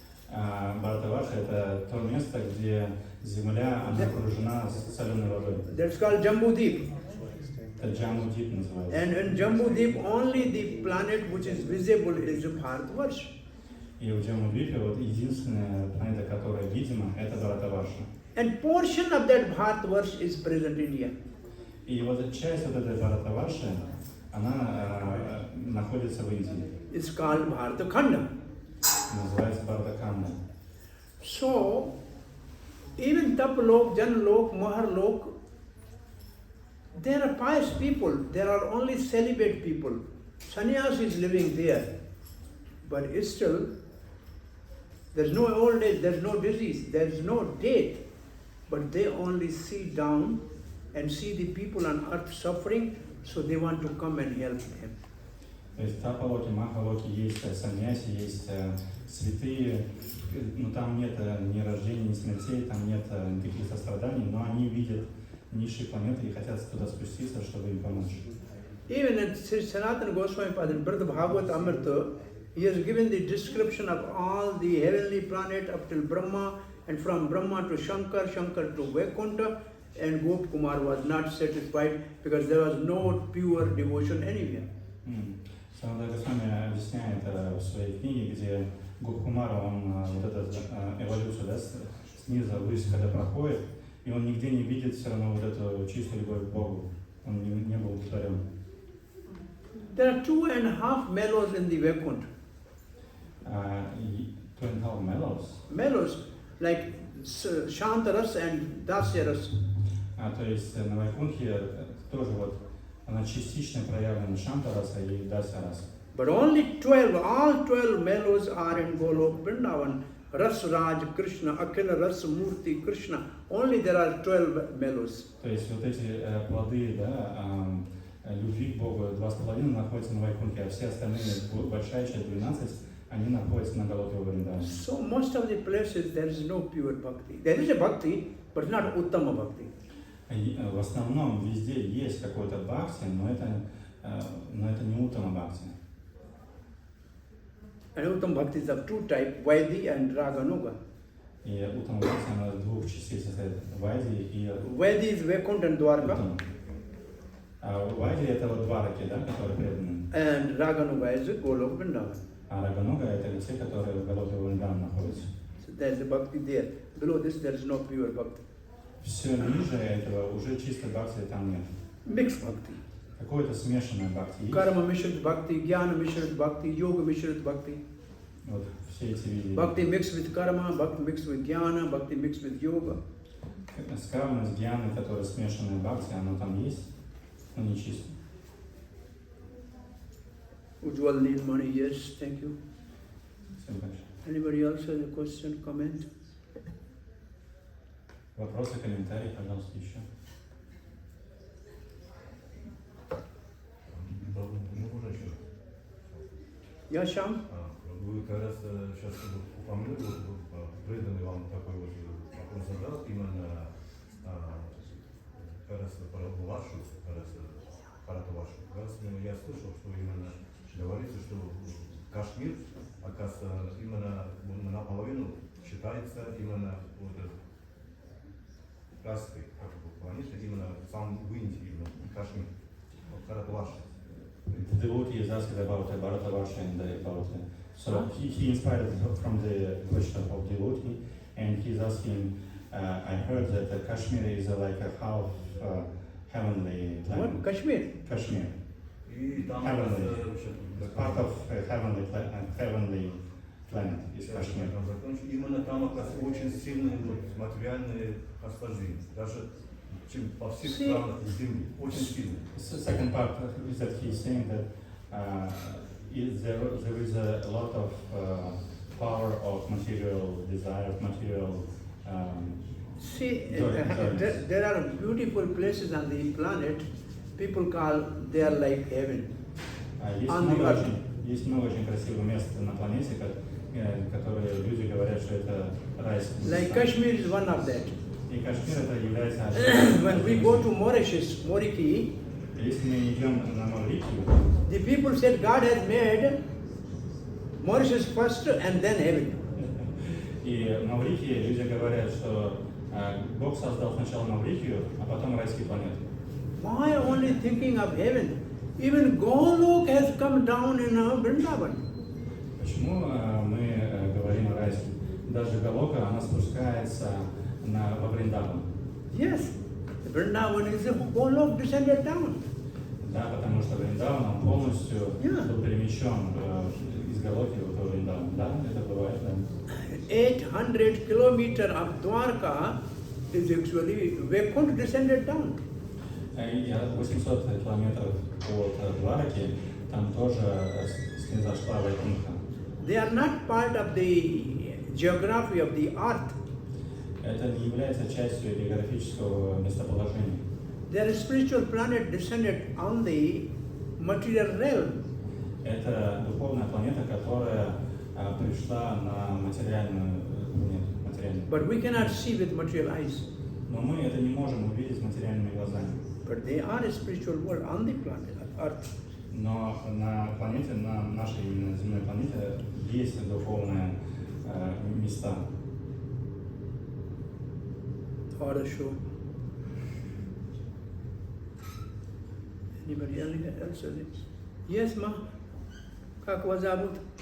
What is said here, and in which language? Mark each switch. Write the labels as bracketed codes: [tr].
[ru] Бхаратаварша это то место, где земля она окружена соленой водой. [en] That's called Jambu Deep. [ru] Это Джамбудип называется. [en] And in Jambu Deep, only the planet which is visible is Bharatavarsha. [ru] И в Джамбудипе вот единственная планета, которая видима, это Бхаратаварша. [en] And portion of that Bharatavarsha is present in India. [ru] И вот часть вот этой Бхаратаварши, она находится в Индии. [en] It's called Bharatakhanda. [ru] Называется Бхаратаканда. [en] So, even Tapalok, Janlok, Maharlok, there are pious people, there are only celibate people. Sannyas is living there, but it's still, there's no old age, there's no disease, there's no death, but they only see down and see the people on earth suffering, so they want to come and help them. [ru] То есть Тапалоки, Махалоки есть, саньяси есть, святые, но там нет ни рождений, ни смертей, там нет никаких состраданий, но они видят низшие планеты и хотят туда спуститься, чтобы им помочь. [en] Even in Sanatana Goswami Pada, in Brihad Bhagavad Amrita, he has given the description of all the heavenly planet up till Brahma, and from Brahma to Shankar, Shankar to Vaikuntha, and Gop Kumar was not satisfied because there was no pure devotion anywhere. [ru] Санатана Госвами объясняет в своей книге, где Гопкумара, он вот эту эволюцию, да, снизу ввысь, когда проходит, и он нигде не видит все равно вот эту чистую любовь к Богу. Он не был удовлетворен. [en] There are 2.5 mellows in the Vaikuntha. 2.5 mellows? Mellows, like Shantaras and Dasyaras. [ru] То есть на Вайкунхе тоже вот она частично проявлена Шантараса и Дасяраса. [en] But only 12, all 12 mellows are in Golok Vrindavan. Ras Raj Krishna, Akhila Ras Murti Krishna. Only there are 12 mellows. [ru] То есть вот эти плоды, да, любви к Богу 2,5 находятся на Вайкунхе, а все остальные, большая часть, 12, они находятся на Галоке Вриндаване. [en] So most of the places there is no pure bhakti. There is a bhakti, but not Uttama bhakti. [ru] В основном везде есть какой-то бхакти, но это не Уттама бхакти. [en] And Uttama bhakti is of two types, Vaidhi and Raganuga. [ru] И Уттама бхакти, она из двух частей состоит, Вайди и [en] Vaidhi is Vaikuntha and Dwarka. [ru] Вайди это вот двараки, да, которые преданы. [en] And Raganuga is Golok Vrindavan. [ru] А Рагануга это те, которые в Галоке Вриндаване находятся. [en] So there is a bhakti there. Below this there is no pure bhakti. [ru] Все ниже этого уже чистой бхакти там нет. [en] Mixed bhakti. [ru] Какое-то смешанное бхакти есть. [en] Karma Mishrit Bhakti, Jnana Mishrit Bhakti, Yoga Mishrit Bhakti. [ru] Вот все эти виды. [en] Bhakti mixed with karma, bhakti mixed with jnana, bhakti mixed with yoga. [ru] Скарма с гьяной, которая смешанная бхакти, оно там есть, но не чисто. [en] Ujjwal Neelmani, yes, thank you. [ru] Всем большое. [en] Anybody else has a question, comment? [ru] Вопросы, комментарии, пожалуйста, еще. Можно еще? [en] Yeah, Sham? [ru] Вы как раз сейчас упомянули, преданный вам такой вот вопрос задал, именно как раз про вашу, как раз Бхарату вашу. Как раз я слышал, что именно говорится, что Кашмир, оказывается, именно наполовину считается именно вот кастой, как бы планета, именно сам в Индии, именно Кашмир, Бхарату вашу. [en] The devotee is asking about Bharatavarsha and about so he inspired from the question of devotee, and he's asking. I heard that Kashmir is like a half heavenly planet. What? Kashmir? Kashmir. Heavenly. Part of heavenly planet is Kashmir. [ru] Именно там, оказывается, очень сильные вот материальные расположения, даже чем во всех странах Земли, очень сильные. [en] The second part is that he's saying that there is a lot of power of material desire, of material See, Sorry. there are beautiful places on the planet. People call they are like heaven. [ru] Есть [en] On the [ru] много, [en] earth. [ru] есть много очень красивых мест на планете, которые люди говорят, что это райские [en] Like [ru] места. [en] Kashmir is one of that. [ru] И Кашмир это является одним. [en] When we go to Mauritius, Moriki, [ru] Если мы идем на Маврикию, [en] the people said God has made Mauritius first and then heaven. [ru] и в Маврикии люди говорят, что Бог создал сначала Маврикию, а потом райские планеты. [en] Why only thinking of heaven? Even Golok has come down in Vrindavan. [ru] Почему мы говорим о райском? Даже Галока, она спускается во Вриндаван. [en] Yes, Vrindavan is a Golok descended down. [ru] Да, потому что Вриндаван, он полностью [en] Yeah. [ru] был перемещен из Галоки в Вриндаван. Да, это бывает, да. [en] 800 kilometers of Dwarka is actually Vaikuntha descended down. [ru] И 800 километров от Двараки, там тоже снизошла Вайкунха. [en] They are not part of the geography of the earth. [ru] Это не является частью географического местоположения. [en] Their spiritual planet descended on the material realm. [ru] Это духовная планета, которая пришла на материальную планету. [en] But we cannot see with material eyes. [ru] Но мы это не можем увидеть материальными глазами. [en] But they are a spiritual world on the planet earth. [ru] Но на планете, на нашей именно земной планете, есть духовные места. Хорошо. [en] Anybody else? Yes, ma. [ru] Как вас зовут?